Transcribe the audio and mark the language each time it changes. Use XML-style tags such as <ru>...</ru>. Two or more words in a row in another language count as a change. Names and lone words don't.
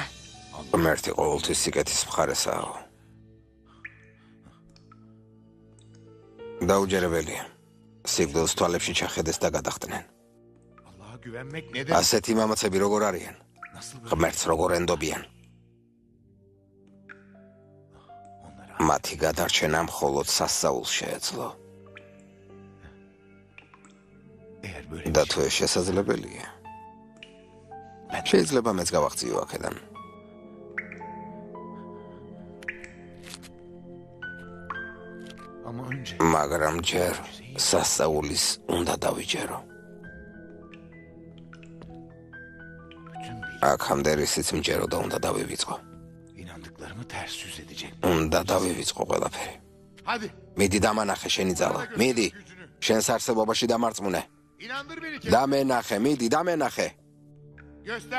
<ka>ღმერთი ყოველთვის სიკეთის მხარესაა. დაუჯერებელია. სიკვდილს თვალებში ჩახედეს და გადახტნენ.</ka> <tr>Allah'a güvenmek ne demek?</tr> <ka>ასეთი მამაცები როგორ არიან?</ka> <tr>Nasıl böyle?</tr> <ka>ღმერთს როგორ ენდობიან?</ka> <tr>Onlara</tr> <ka>მათი გადარჩენა მხოლოდ სასწაულს შეეძლო.</ka> <tr>eğer böyle</tr> <ka>და თუ ეს შესაძლებელია, შეიძლება მეც გავახციო აქედან.</ka> <tr>ama önce</tr> <ka>მაგრამ ჯერ სასწაულის უნდა დავიჯერო.</ka> <tr>bütün</tr> <ka>აქამდე რისიც მჯერო და უნდა დავივიწყო.</ka> <tr>inandıklarımı ters yüz edecek.</tr> <ka>უნდა დავივიწყო ყველაფერი.</ka> <tr>Hadi</tr> <ka>მიდი დამანახე შენი ძალა. მიდი. შენს არსებობაში დამარწმუნე.</ka> <tr>inandır beni ki.</tr> <ka>დამენახე, მიდი, დამენახე.</ka> <tr>Göster.</tr>